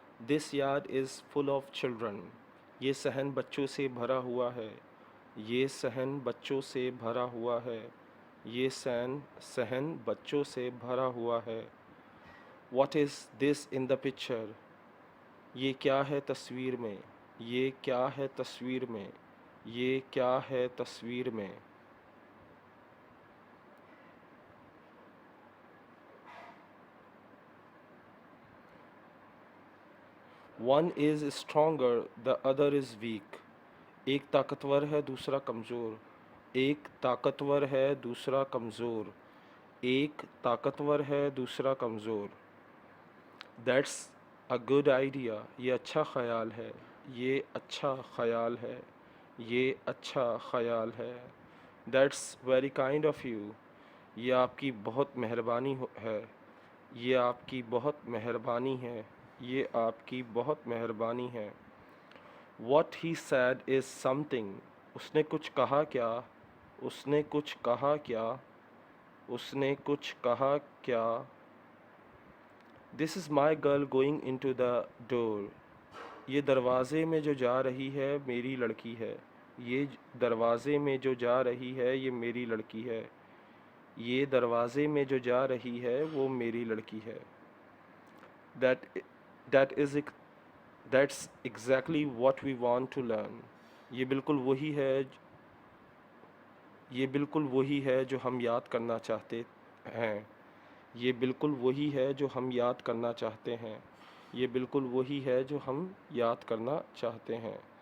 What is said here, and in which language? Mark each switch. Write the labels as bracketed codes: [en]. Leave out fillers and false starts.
[en] This yard is full of children. [hi] ये सहन बच्चों से भरा हुआ है. ये सहन बच्चों से भरा हुआ है. ये सहन बच्चों से भरा हुआ है. [en] What is this in the picture? [hi] ये क्या है तस्वीर में? ये क्या है तस्वीर में? ये क्या है तस्वीर में? [en] One is stronger, the other is weak. [hi] एक ताकतवर है दूसरा कमज़ोर. एक ताकतवर है दूसरा कमज़ोर. एक ताकतवर है दूसरा कमज़ोर. [en] That's a good idea. [hi] ये अच्छा ख्याल है. ये अच्छा ख्याल है. ये अच्छा ख्याल है. [en] That's very kind of you. [hi] ये आपकी बहुत मेहरबानी है. ये आपकी बहुत मेहरबानी है. ये आपकी बहुत मेहरबानी है. [en] What he said is something. [hi] उसने कुछ कहा क्या? उसने कुछ कहा क्या? उसने कुछ कहा क्या? [en] This is my girl going into the door. [hi] ये दरवाज़े में जो जा रही है मेरी लड़की है. ये दरवाज़े में जो जा रही है ये मेरी लड़की है. ये दरवाज़े में जो जा रही है वो मेरी लड़की है. [en] That that is That's exactly what we want to learn. [hi] ये बिल्कुल वही है. ये बिल्कुल वही है जो हम याद करना चाहते हैं. ये बिल्कुल वही है जो हम याद करना चाहते हैं. ये बिल्कुल वही है जो हम याद करना चाहते हैं.